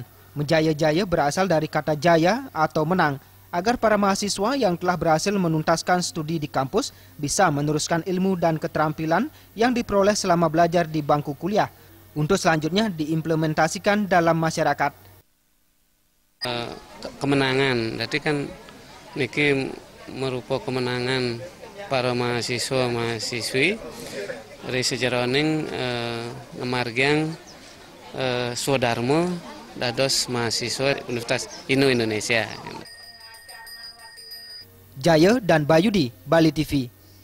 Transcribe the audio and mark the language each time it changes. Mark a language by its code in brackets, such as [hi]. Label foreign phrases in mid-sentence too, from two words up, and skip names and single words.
[id] Mejaya-Jaya berasal dari kata jaya atau menang, agar para mahasiswa yang telah berhasil menuntaskan studi di kampus bisa meneruskan ilmu dan keterampilan yang diperoleh selama belajar di bangku kuliah, untuk selanjutnya diimplementasikan dalam masyarakat. Kemenangan, berarti kan niki merupakan kemenangan para mahasiswa-mahasiswi dari [ban] sejaroning nemargiang Swadharma dados [id] mahasiswa Universitas Hindu Indonesia. Jaya dan Bayudi, Bali TV.